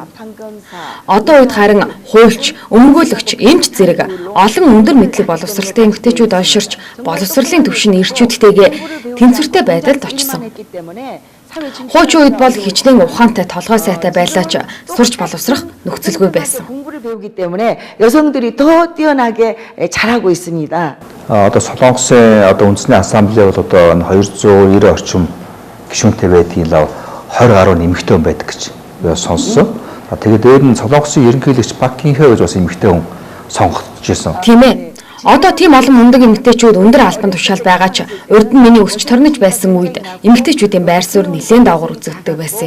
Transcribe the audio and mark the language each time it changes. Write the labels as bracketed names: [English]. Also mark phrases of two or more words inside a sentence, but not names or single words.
[Mongolian] Одоо үед харин хуульч, өмгөөлөгч, эмч зэрэг олон өндөр мэдлэг боловсралтай эмэгтэйчүүд олширч боловсролын түвшин эрчүүдтэйгээ тэнцвэртэй байдалд очсон. Хуучин үед бол хичнээн ухаантай толгой сайтай байлаач сурч боловсрох нөхцөлгүй байсан. [Korean] 배우기 때문에 여성들이 더 뛰어나게 잘하고 있습니다. [Mongolian] Одоо Солонгосын одоо үндэсний ассамблей бол одоо 290 орчим гишүүнтэй байдгийг лав 20 гаруй нэмэгтэй хүн байдаг гэж сонссон. Тэгээд дээр нь Солонгосын ерөнхийлөгч Бакинхэ гэж бас эмэгтэй хүн сонгогдож ирсэн. Тийм ээ. Одоо тийм олон мундаг эмэгтэйчүүд өндөр албан тушаал байгаа ч урд нь миний өсч торнож байсан үед эмэгтэйчүүдийн байр суурь нэлээд доогуур үзэгддэг байсан юм.